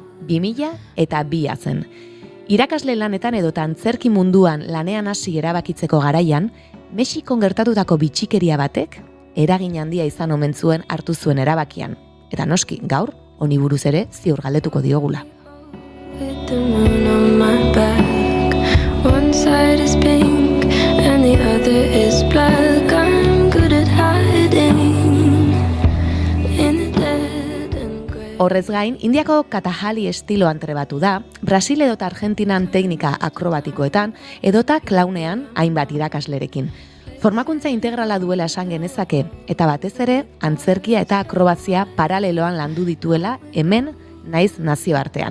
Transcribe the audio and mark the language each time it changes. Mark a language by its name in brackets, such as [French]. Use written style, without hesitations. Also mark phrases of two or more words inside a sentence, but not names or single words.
[Basque] 2002 zen. Irakasle lanetan edota antzerki munduan lanean hasi erabakitzeko garaian, Mexikon gertatutako bitxikeria batek eragin handia izan omen zuen hartu zuen erabakian. Eta noski, gaur, honi buruz ere ziur galdetuko diogula. [English] With the moon on my back, one side is pink and the other is black. I'm good at hiding in the dead and grey. [Basque] Horrez gain, Indiako katajali estiloan trebatu da, Brasil edota Argentinan teknika akrobatikoetan, edota klaunean hainbat irakaslerekin. Formakuntza integrala duela esan genezake, eta batez ere, antzerkia eta akrobazia paraleloan landu dituela hemen naiz nazioartean.